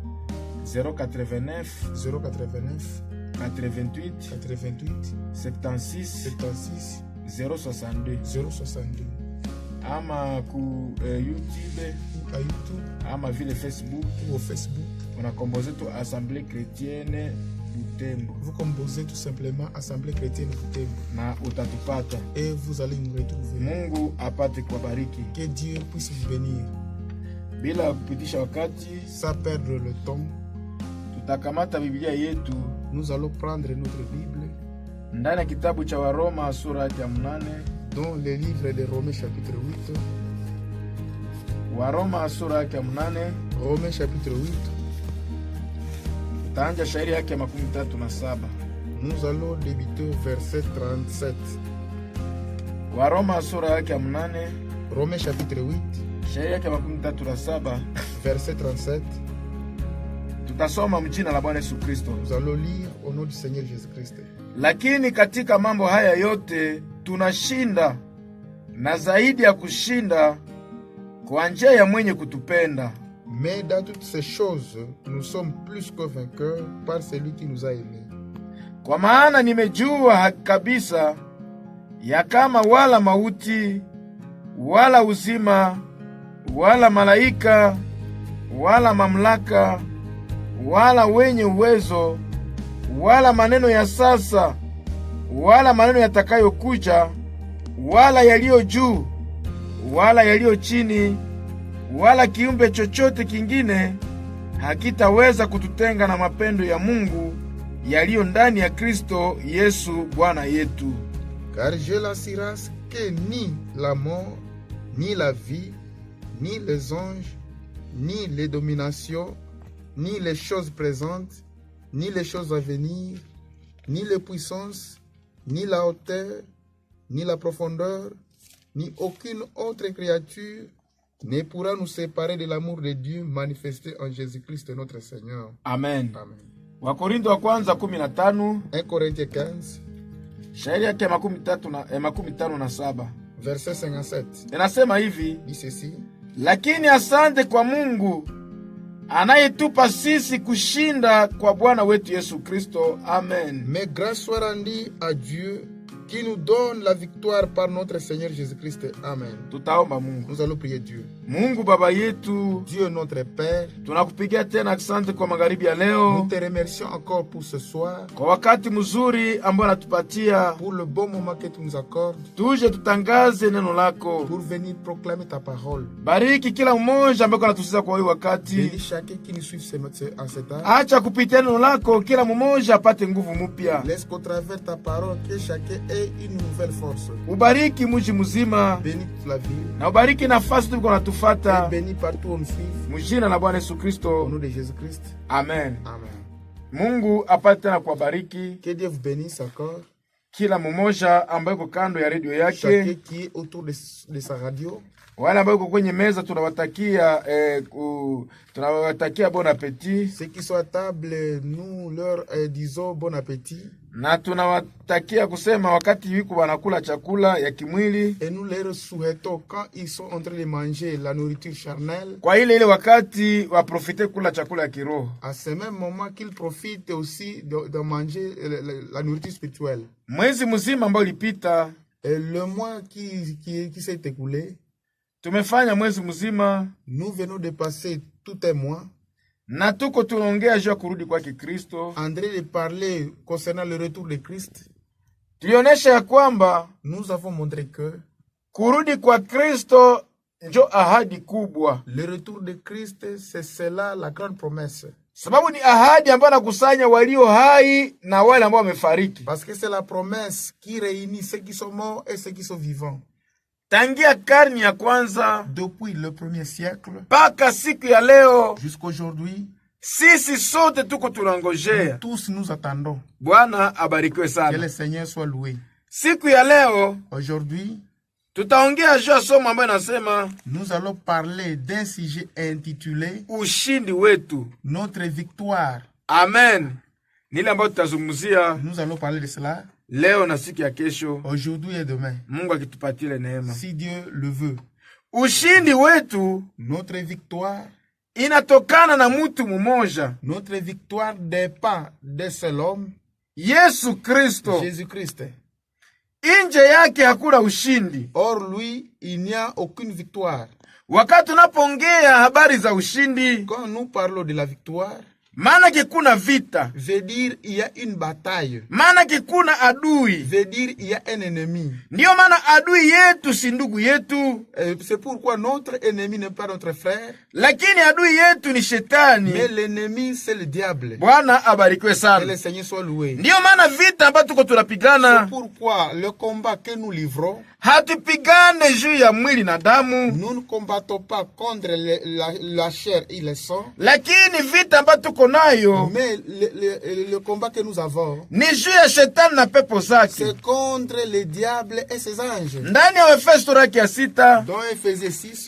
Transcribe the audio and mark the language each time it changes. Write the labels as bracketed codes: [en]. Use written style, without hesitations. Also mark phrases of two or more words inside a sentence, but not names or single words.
[sw] 089 88 76 062 ama ku YouTube [fr] ou à YouTube [sw] ama vile Facebook [fr] ou au Facebook. On a composé tout Assemblée Chrétienne Butembo. Vous composez tout simplement Assemblée Chrétienne Butembo. [sw] Na utatupata. [fr] Et vous allez nous retrouver. [sw] Mungu apate kubariki. [fr] Que Dieu puisse vous bénir. [sw] Bila kupitisha wakati, [fr] sans perdre le temps, [sw] tutakamata Biblia yetu. [fr] Nous allons prendre notre Bible [sw] ndani ya kitabu cha Waroma sura ya 8, [fr] dans le livre de Romains chapitre 8. [sw] Waroma sura ya 8, [fr] Romains chapitre 8. [sw] Tutaanza shairi yake 37. [fr] Nous allons débuter verset 37. [sw] Waroma sura ya 8, [fr] Romains chapitre 8. [sw] Shairi yake 37 [fr] verset 37. [sw] Tutasoma mjina la Bwana Yesu Kristo. [fr] Nous allons lire au nom du Seigneur Jésus-Christ. [sw] Lakini katika mambo haya yote tunashinda na zaidi ya kushinda kwa njia ya mwenye kutupenda. [fr] Mais dans toutes ces choses, nous sommes plus que vainqueurs par celui qui nous a aimés. [sw] Kwa maana nimejua kabisa ya kama wala mauti, wala uzima, wala malaika, wala mamlaka, wala wenye uwezo, wala maneno ya sasa, wala maneno yatakayokuja, wala yaliyo juu, wala yaliyo chini, wala kiumbe chochote kingine hakitaweza kututenga na mapendo ya Mungu yaliyo ndani ya Kristo Yesu Bwana yetu. [fr] Car j'ai l'assurance que ni la mort, ni la vie, ni les anges, ni les dominations, ni les choses présentes, ni les choses à venir, ni les puissances, ni la hauteur, ni la profondeur, ni aucune autre créature ne pourra nous séparer de l'amour de Dieu manifesté en Jésus-Christ notre Seigneur. Amen. Amen. [sw] Wakorintho wa kwanza 15. [fr] 1 Corinthiens 15. [sw] Shairi yake 57. [fr] Verset 57. [sw] Inasema hivi. [fr] Dit ceci. [sw] Lakini asante kwa Mungu anayetupa sisi kushinda kwa Bwana wetu Yesu Kristo. Amen. [fr] Mais grâce soit rendue à Dieu qui nous donne la victoire par notre Seigneur Jésus-Christ. Amen. [sw] Tutaomba Mungu. [fr] Nous allons prier Dieu. [sw] Mungu Baba yetu, [fr] Dieu notre Père, [sw] tunakupigia tena asante kwa magharibi ya leo. [fr] Nous te remercions encore pour ce soir. [sw] Kwa wakati mzuri ambao unatupatia. [fr] Pour le bon moment que tu nous accordes. [sw] Tuje tutangaze neno lako. [fr] Pour venir proclamer ta parole. [sw] Bariki kila mmoja ambaye anatusikiza kwa hii wakati. [fr] Bénis chacun qui nous suit en ce temps. [sw] Acha kupitia neno lako kila mmoja apate nguvu mpya. [fr] Laisse qu'au travers ta parole que chacun ait une nouvelle force. [sw] Ubariki mji mzima. [fr] Bénis toute la ville. [sw] Na ubariki nafasi tuko natufuata. [fr] Bénis partout où nous suivons. [sw] Mjina la Bwana Yesu Kristo. [fr] Au nom de Jésus-Christ. Amen. Amen. [sw] Mungu apate tena kuwabariki. [fr] Que Dieu vous bénisse encore. [sw] kila mmoja ambaye uko kando ya redio [fr] chacun [sw] yake, [fr] qui est autour de sa radio, [sw] wale ambao uko kwenye meza, tunawatakia tunawatakia [fr] bon appétit, ceux qui sont à table, nous leur disons bon appétit, [sw] na tunawatakia kusema wakati wiko wanakula chakula ya kimwili, [fr] et nous leur souhaitons quand ils sont en train de manger la nourriture charnelle, [sw] kwa ile wakati waprofite kula chakula ya kiroho, [fr] à ce même moment qu'ils profitent aussi de manger la nourriture spirituelle. [sw] Mwezi mzima ambao ulipita, [fr] Et le mois qui s'est écoulé, [sw] tumefanya mwezi mzima, [fr] nous venons de passer tout un mois, [sw] na tuko tunaongea juu ya kurudi kwa Kristo. [fr] en train de parler concernant le retour de Christ. [sw] Tulionyesha ya kwamba [fr] Nous avons montré que [sw] kurudi kwa Kristo njo ahadi kubwa, [fr] le retour de Christ, c'est cela la grande promesse. [sw] sababu ni ahadi ambayo anakusanya walio hai na wale ambao wamefariki. [fr] Parce que c'est la promesse qui réunit ceux qui sont morts et ceux qui sont vivants. [sw] Tangia karni ya kwanza [fr] Depuis le premier siècle [sw] mpaka siku ya leo, [fr] jusqu'aujourd'hui, [sw] sisi sote tuko tunangojea. [fr] tous nous attendons. [sw] Bwana abarikiwe [fr] Que [sw] sana. [fr] le Seigneur soit loué. [sw] Siku ya leo [fr] Aujourd'hui, [sw] tutaongea juu ya somo ambayo inasema [fr] nous allons parler d'un sujet intitulé [sw] ushindi wetu. [fr] Notre victoire. Amen. [sw] Nile ambayo tutazungumzia [fr] Nous allons parler de cela [sw] leo na siku ya kesho, [fr] aujourd'hui et demain, [sw] Mungu akitupatia neema. [fr] si Dieu le veut. [sw] Ushindi wetu [fr] Notre victoire, [sw] inatokana na mtu mmoja, [fr] notre victoire dépend d'un seul homme, [sw] Yesu Kristo. [fr] Jésus-Christ. [sw] Nje yake hakuna ushindi. [fr] Or lui, il n'y a aucune victoire. [sw] Wakati tunapoongea habari za ushindi, [fr] Quand nous parlons de la victoire, [sw] maana kuna vita, [fr] veut dire il y a une bataille, [sw] maana kuna adui. [fr] veut dire il y a un ennemi. [sw] Ndiyo maana adui yetu si ndugu yetu, [fr] C'est pourquoi notre ennemi n'est pas notre frère, [sw] lakini adui yetu ni shetani. [fr] mais l'ennemi c'est le diable. [sw] Bwana abarikiwe [fr] Que le [sw] sana. [fr] Seigneur soit loué. [sw] Ndiyo maana vita ambayo tuko [fr] C'est [sw] tunapigana, [fr] pourquoi le combat que nous livrons, [sw] hatupigane juu ya mwili na damu, [fr] nous ne combattons pas contre la chair et le sang, [sw] lakini vita ambayo tuko nayo [fr] mais le combat que nous avons, [sw] ni juu ya shetani na pepo zake. [fr] c'est contre le diable et ses anges. [sw] Ndani ya Efeso sura yake ya 6, [fr] Dans Éphésiens 6,